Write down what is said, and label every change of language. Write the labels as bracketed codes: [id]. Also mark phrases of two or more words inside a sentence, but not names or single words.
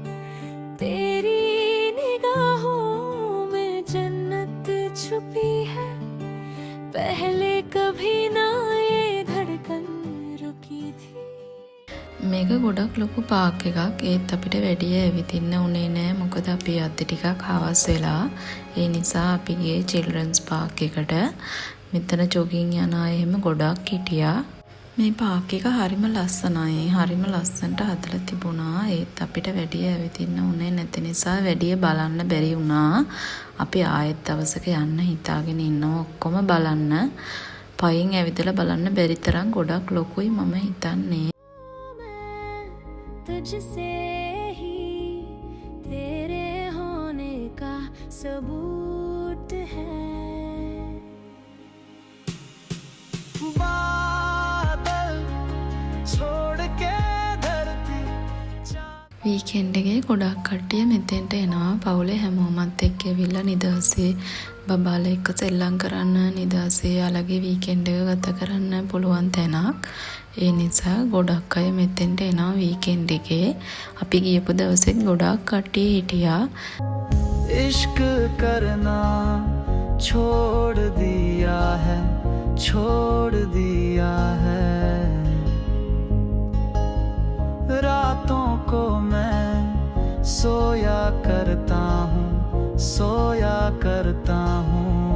[hi] तेरी निगाहों में जन्नत छुपी है, पहले कभी ना ये धड़कन रुकी थी. [si] මේක ගොඩක් ලොකු පාක් එකක්. ඒත් අපිට වැඩිය ඇවිදින්න උනේ නෑ. මොකද අපි අද්දි ටිකක් හවස් වෙලා. ඒ නිසා අපි ගියේ [en] children's park [si] එකට. මෙතන ජොගින් යන අය එහෙම ගොඩක් හිටියා. මේ පාක් එක හරිම ලස්සනයි. හරිම ලස්සනට හදලා තිබුණා. ඒත් අපිට වැඩිය ඇවිදින්න උනේ නැති නිසා වැඩිය බලන්න බැරි වුණා. අපි ආයෙත් දවසක යන්න හිතාගෙන ඉන්නවා ඔක්කොම බලන්න. පයින් ඇවිදලා බලන්න බැරි තරම් ගොඩක් ලොකුයි මම හිතන්නේ. [hi] तुझसे ही तेरे होने का सबूत है. बादल छोड़ के धरती, चांद [si] වීකෙන්ඩ් එකේ ගොඩක් කට්ටිය මෙතෙන්ට එනවා. පවුලේ හැමෝමත් එක්ක ඇවිල්ලා නිදහසේ බබාලා එක්ක සෙල්ලම් කරන්න, නිදහසේ යාළගේ වීකෙන්ඩ් එක ගත කරන්න පුළුවන් තැනක්. ඒ නිසා ගොඩක් අය මෙතෙන්ට එනවා වීකෙන්ඩ් එකේ. අපි ගියපු දවසෙත් ගොඩක් කට්ටිය හිටියා. [hi] इश्क करना छोड़ दिया है, छोड़ दिया है। रातों को मैं सोया करता हूँ, सोया करता हूँ।